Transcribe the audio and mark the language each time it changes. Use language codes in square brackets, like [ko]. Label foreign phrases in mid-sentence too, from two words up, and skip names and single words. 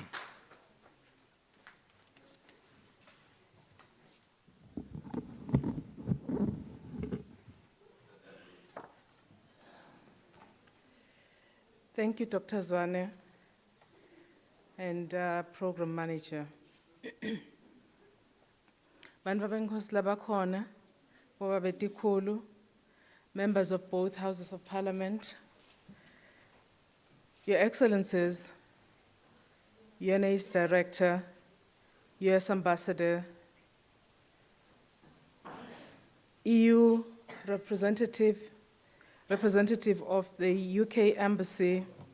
[en] Thank you, Dr. Zwane, and Program Manager. [ss] Bantu benkosi labakhona, boba betikhulu, [en] members of both houses of parliament, Your Excellencies, UNAIDS Director, US Ambassador, EU representative of the UK Embassy,